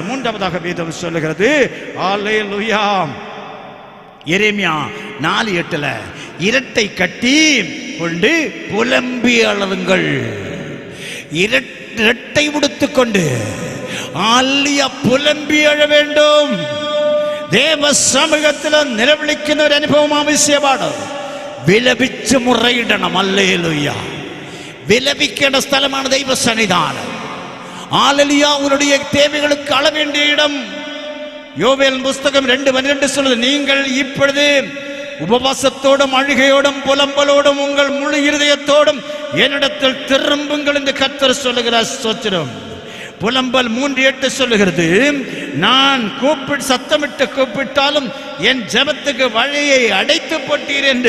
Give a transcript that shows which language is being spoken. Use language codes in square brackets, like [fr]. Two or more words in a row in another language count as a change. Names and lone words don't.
[ta] மூன்றாவதாக வேதம் சொல்லுகிறது, ஹல்லேலூயா, எரேமியா 4:8 இரட்டை கட்டி கொண்டு புலம்பி அழுங்கள். இரட்டை உடுத்துக்கொண்டு அல்லியா புலம்பி அழ வேண்டும். [ml] ദൈവസമൂഹത്തിൽ നിലവിളിക്കുന്ന ഒരു അനുഭവം ആവശ്യമാണ്. വിലപിച്ച് മുറയിടണം. ഹല്ലേലൂയ. വിലപിക്കേണ്ട സ്ഥലമാണ് ദൈവസന്നിധാനം. ഹല്ലേലൂയ. [ta] உன்னுடைய தேவைகளுக்கு அள வேண்டிய இடம். யோவேல் புஸ்தகம் 2:12 சொல்லுது, நீங்கள் இப்பொழுது உபவாசத்தோடும் அழுகையோடும் புலம்பலோடும் உங்கள் முழு இருதயத்தோடும் என்னிடத்தில் திரும்புங்கள் என்று கர்த்தர் சொல்லுகிறார். ஸ்தோத்திரம். புலம்பல் 3:8 சொல்லுகிறது, நான் சத்தமிட்டு கூப்பிட்டாலும் என் ஜெபத்துக்கு வழியை அடைத்து போட்டீர் என்று.